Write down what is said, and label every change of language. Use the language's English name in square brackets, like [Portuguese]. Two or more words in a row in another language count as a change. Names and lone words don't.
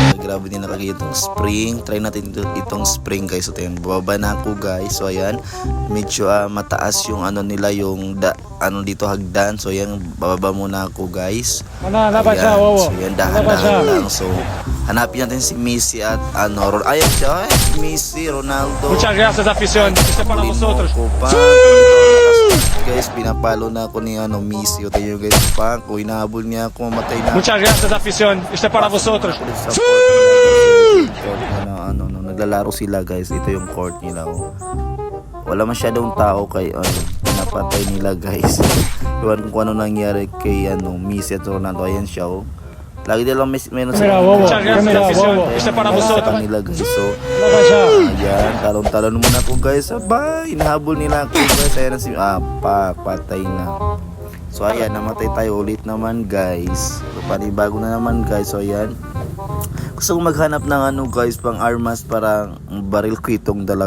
[Filipino] Grabe din nakagaya itong spring. Try natin itong spring guys. So ayan, bababa na ako guys. So ayan, medyo mataas yung nila, yung dito hagdan. So ayan, bababa muna ako guys. Ayan, so ayan, dahan-dahan lang. So hanapin natin si Messi at ayan siya, si Messi, Ronaldo. [Spanish] Muchas gracias, afición. Esto para vosotros. [Filipino] Guys, pinapalo na ako ni Messi. O tayo guys, hinahabol niya ako, mamatay na. [Spanish] Muchas gracias, afición. Esto para vosotros. [Filipino] Naglalaro sila guys. Ito yung court nila. Wala masyadong tao kay pinapatay nila guys. Iwan kung ano nangyari kay Messi at Ronaldo. Ayan siya. Lagi nilang meron sila. [Spanish] Muchas gracias, afición. Esto para vosotros. [Filipino] Nila guys. So ayan, talon-talon muna ako guys. Abay, hinahabol nila ako guys. Ayan na si patay na. So ayan, namatay tayo ulit naman guys. So panibago na naman guys. So ayan, gusto kong maghanap ng guys, pang armas para baril ko itong dalawa.